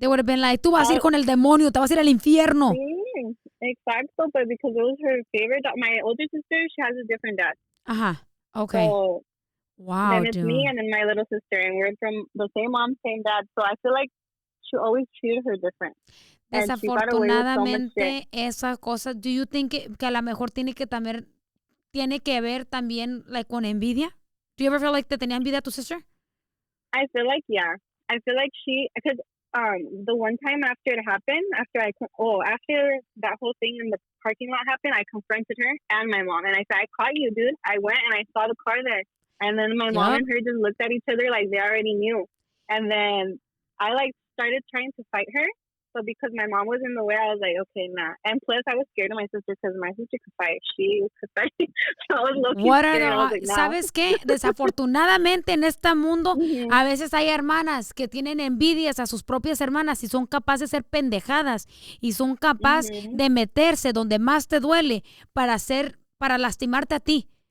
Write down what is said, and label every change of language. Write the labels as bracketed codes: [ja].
[en] they would have been like, [es] tú vas a ir con el demonio, te vas a ir al infierno. Sí, exacto, [en] but because it was her favorite. My older sister, she has a different dad. Okay. So, wow, then it's me and then my little sister, and we're from the same mom, same dad. So I feel like she always treated her different. [es] Desafortunadamente, esa cosa, [en] do you think [es] que a lo mejor tiene que ver también like con envidia? [en] Do you ever feel like [es] te tenía envidia a tu [en] sister? I feel like, yeah. I feel like because the one time after it happened, after that whole thing in the parking lot happened, I confronted her and my mom, and I said, I caught you, dude. I went and I saw the car there, and then my mom and her just looked at each other like they already knew, and then I like started trying to fight her. So because my mom was in the way, I was like, okay, nah. And plus, I was scared of my sister because my sister could fight. She could fight. So I was looking scared. I was like, nah. [es] ¿Sabes qué? Desafortunadamente en este mundo, a veces hay hermanas que tienen envidias a sus propias hermanas y son capaces de ser pendejadas y son capaces de meterse donde más te duele para lastimarte a ti.